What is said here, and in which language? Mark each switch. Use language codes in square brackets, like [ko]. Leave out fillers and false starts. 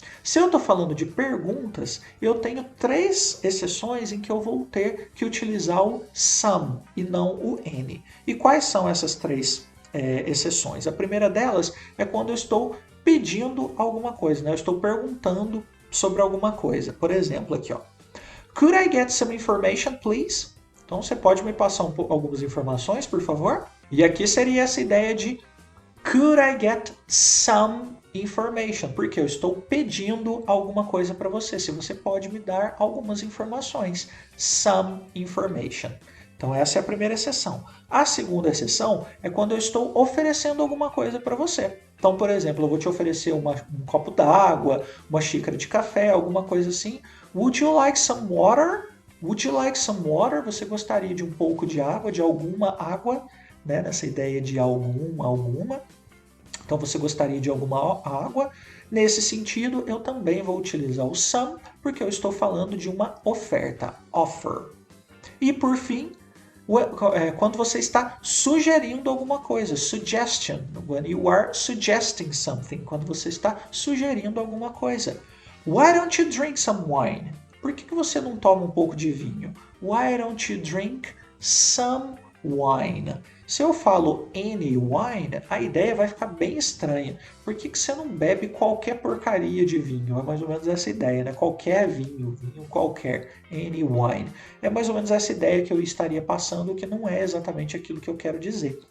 [pt] Se eu estou falando de perguntas, eu tenho 3 exceções em que eu vou ter que utilizar o some e não o N. E quais são essas 3 exceções? A primeira delas é quando eu estou pedindo alguma coisa, né? Eu estou perguntando sobre alguma coisa. Por exemplo, aqui, ó. [en] Could I get some information, please? [pt] Então, você pode me passar algumas informações, por favor? E aqui seria essa ideia de [en] could I get some information? [pt] Porque eu estou pedindo alguma coisa para você. Se você pode me dar algumas informações. Some information. Então, essa é a primeira exceção. A segunda exceção é quando eu estou oferecendo alguma coisa para você. Então, por exemplo, eu vou te oferecer um copo d'água, uma xícara de café, alguma coisa assim. [en] Would you like some water? Would you like some water? [pt] Você gostaria de um pouco de água, de alguma água, né? Nessa ideia de alguma. Então você gostaria de alguma água? Nesse sentido, eu também vou utilizar o some, porque eu estou falando de uma oferta, offer. E por fim, quando você está sugerindo alguma coisa, suggestion, [en] when you are suggesting something, [pt] quando você está sugerindo alguma coisa. [en] Why don't you drink some wine? [pt] Por que você não toma um pouco de vinho? [en] Why don't you drink some wine? [pt] Se eu falo any wine, a ideia vai ficar bem estranha. Por que você não bebe qualquer porcaria de vinho? É mais ou menos essa ideia, né? Qualquer vinho, vinho qualquer, any wine. É mais ou menos essa ideia que eu estaria passando, que não é exatamente aquilo que eu quero dizer.